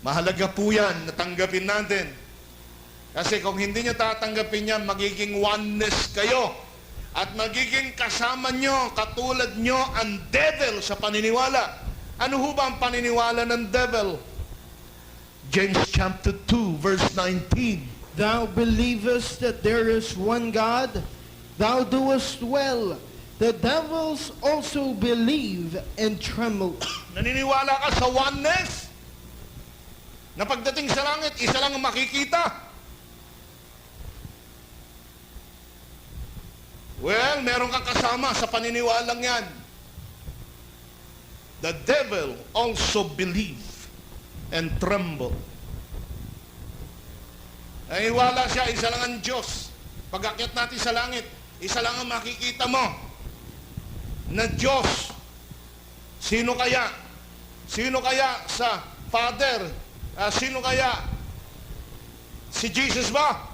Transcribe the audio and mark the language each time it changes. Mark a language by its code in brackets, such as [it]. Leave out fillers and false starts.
[tl] Mahalaga po yan, natanggapin natin. Kasi kung hindi nyo tatanggapin yan, magiging oneness kayo. At magiging kasama nyo, katulad nyo, ang devil sa paniniwala. Ano ho ba ang paniniwala ng devil? [en] James chapter 2 verse 19. Thou believest that there is one God, thou doest well. The devils also believe and tremble. [tl] Naniniwala ka sa oneness? na pagdating sa langit, isa lang ang makikita. Well, meron kang kasama sa paniniwalang yan. [en] The devil also believe and tremble. [tl] Naniwala siya, isa lang ang Diyos. Pag-akyat natin sa langit, isa lang ang makikita mo na Diyos. Sino kaya? Sino kaya sa Father? Sino kaya? Si Jesus ba?